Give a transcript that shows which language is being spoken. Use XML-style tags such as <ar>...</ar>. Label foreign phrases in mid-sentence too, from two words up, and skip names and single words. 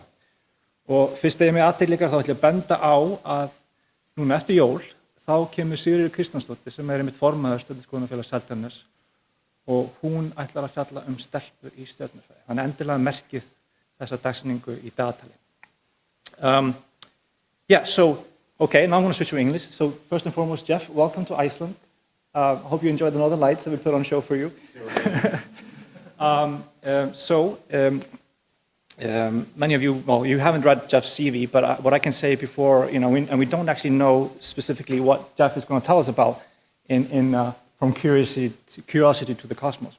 <is>Og fyrst þegar ég með athygli þá ætla ég að benda á að núna eftir jól þá kemur Sigríður Kristjánsdóttir sem er einmitt formaður Stjörnuskoðunarfélags Seltjarnarness og hún ætlar að fjalla stelpur í stjörnufræði. Þannig endilega merkið þessa dagsetningu í dagatali.</is> <en>Okay, now I'm going to switch to English. So first and foremost, Jeff, welcome to Iceland. I hope you enjoyed the Northern Lights that we put on show for you. Many of you, well, you haven't read Jeff's CV, but what I can say before, and we don't actually know specifically what Jeff is going to tell us about from curiosity to the cosmos.</en>